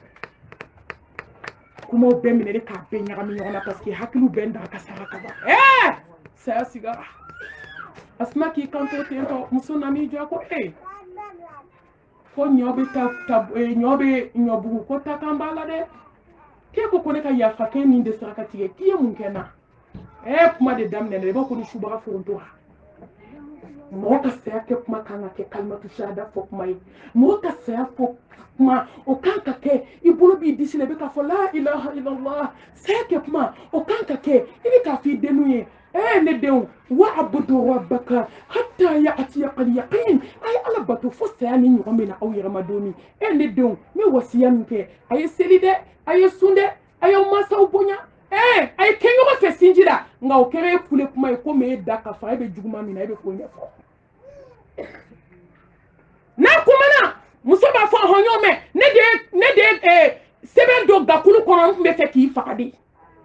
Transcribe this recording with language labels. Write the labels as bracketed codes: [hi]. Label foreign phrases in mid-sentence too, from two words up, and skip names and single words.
[bm] bɛ kuma ten kuma bɛɛ minɛ k'a bɛɛ ɲagami ɲɔgɔn na [fr] parce que [bm] hakiliw bɛɛ da ka sara ka ban saya sigara Asma k'i kanto ten tɔ muso nan'i jɔ ko ko ɲɔ bɛ ɲɔ bɛ ɲɔbugu ko ta kan b'a la dɛ k'e ko ne ka yafa kɛ nin de saraka tigɛ k'i ye mun kɛ n na kuma de daminɛ i b'a ko ni subaga foronto wa mɔgɔ ka saya kɛ kuma kan ka kɛ [ar] كلمة الشهادة [bm] fɔ kuma ye mɔgɔ ka saya fɔ kuma o kan ka kɛ i bolo b'i disi la i bɛ k'a fɔ [ar] لا إله إلا الله [bm] saya kɛ kuma o kan ka kɛ i bɛ k'a fɔ i denw ye ne denw [ar] واعبد ربك حتى يأتيك اليقين [bm] a ye ala bato fo saya ni ɲɔgɔn bɛ na aw yɛrɛ ma don min ne denw n bɛ wasiya min kɛ a ye seli dɛ a ye sun dɛ a y'aw mansaw bonya a ye kɛ ɲɔgɔn fɛ sinji la nka o kɛra e kule kuma ye komi e da ka fa e bɛ juguman min na e bɛ k'o ɲɛfɔ n'a kumana muso b'a fɔ hɔn mɛn ne de sɛbɛn dɔ gakulu kɔnɔ n tun bɛ fɛ k'i faga de ne